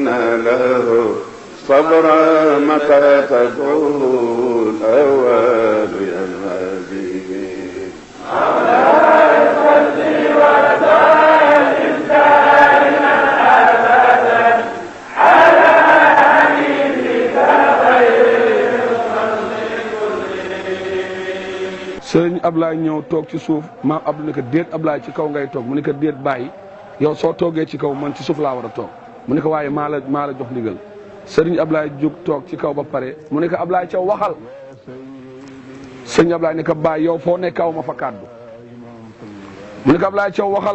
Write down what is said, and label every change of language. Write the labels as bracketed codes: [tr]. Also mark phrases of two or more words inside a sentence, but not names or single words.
[ar] له صبرا متى تدعوه الأول يا الحبيب مولاي صل وسلم دائما أبدا على حبيبك خير [wo] sëriñ Ablaye ñëw toog ci suuf maam Abdou ne ko déet Ablaye ci kaw ngay toog mu ne ko déet bàyyi yow soo toogee ci kaw man ci suuf laa war a toog mu ne ko waaye maa la jox ndigal sëriñ Ablaye jóg toog ci kaw ba pare mu ne ko Ablaye Thiaw waxal sëriñ Ablaye ne ko bàyyi yow foo ne kaw ma fa kàddu mu ne ko Ablaye Thiaw waxal